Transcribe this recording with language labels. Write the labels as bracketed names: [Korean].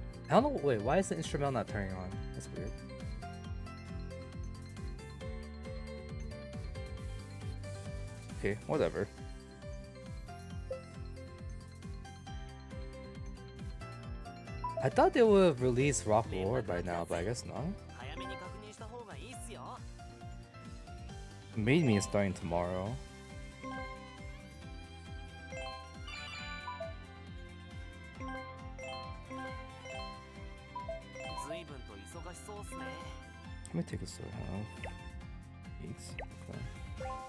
[English] I don't know. Wait, why is the instrumental not turning on? That's weird. Okay, whatever. I thought they would have released Rock Lord by now, but I guess not. [Japanese] 早めに確認した方がいいっすよ [English] Made Me is starting tomorrow. [Japanese] 随分と忙しそうっすね [English] Let me take a sword off. Thanks. Okay.